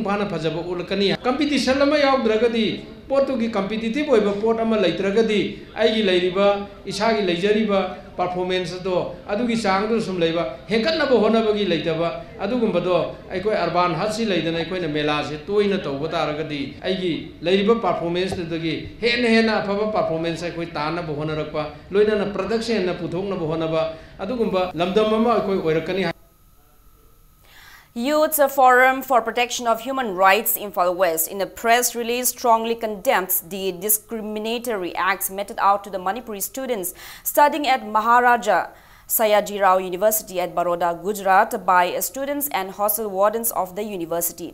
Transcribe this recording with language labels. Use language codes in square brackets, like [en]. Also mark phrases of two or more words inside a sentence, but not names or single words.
[mni] ꯐꯥꯅ ꯐꯖꯕ ꯎꯠꯂꯛꯀꯅꯤ ꯀꯝꯄꯤꯇꯤꯁꯟ ꯑꯃ ꯌꯥꯎꯗ꯭ꯔꯒꯗꯤ ꯄꯣꯠꯇꯨꯒꯤ ꯀꯝꯄꯤꯇꯤꯇꯤꯚ ꯑꯣꯏꯕ ꯄꯣꯠ ꯑꯃ ꯂꯩꯇ꯭ꯔꯒꯗꯤ ꯑꯩꯒꯤ ꯂꯩꯔꯤꯕ ꯏꯁꯥꯒꯤ ꯂꯩꯖꯔꯤꯕ performance ꯑꯗꯣ ꯑꯗꯨꯒꯤ ꯆꯥꯡꯗꯨ ꯁꯨꯝ ꯂꯩꯕ ꯍꯦꯟꯀꯠꯅꯕ ꯍꯣꯠꯅꯕꯒꯤ ꯂꯩꯇꯕ ꯑꯗꯨꯒꯨꯝꯕꯗꯣ ꯑꯩꯈꯣꯏ ꯑꯔꯕꯥꯟ ꯍꯠꯁꯤ ꯂꯩꯗꯅ ꯑꯩꯈꯣꯏꯅ ꯃꯦꯂꯥꯁꯦ ꯇꯣꯏꯅ ꯇꯧꯕ ꯇꯥꯔꯒꯗꯤ ꯑꯩꯒꯤ ꯂꯩꯔꯤꯕ ꯄꯔꯐꯣꯔꯃꯦꯟꯁꯇꯨꯗꯒꯤ ꯍꯦꯟꯅ ꯑꯐꯕ ꯄꯔꯐꯣꯔꯃꯦꯟꯁ ꯑꯩꯈꯣꯏ ꯇꯥꯅꯕ ꯍꯣꯠꯅꯔꯛꯄ ꯂꯣꯏꯅꯅ ꯄ꯭ꯔꯗꯛꯁꯟ ꯍꯦꯟꯅ ꯄꯨꯊꯣꯛꯅꯕ ꯍꯣꯠꯅꯕ ꯑꯗꯨꯒꯨꯝꯕ ꯂꯝꯗꯝ ꯑꯃ ꯑꯩꯈꯣꯏ ꯑꯣꯏꯔꯛꯀꯅꯤ. [en] Youth Forum for Protection of Human Rights Imphal West, in a press release, strongly condemns the discriminatory acts meted out to the Manipuri students studying at Maharaja Sayajirao University at Baroda, Gujarat by students and hostel wardens of the university.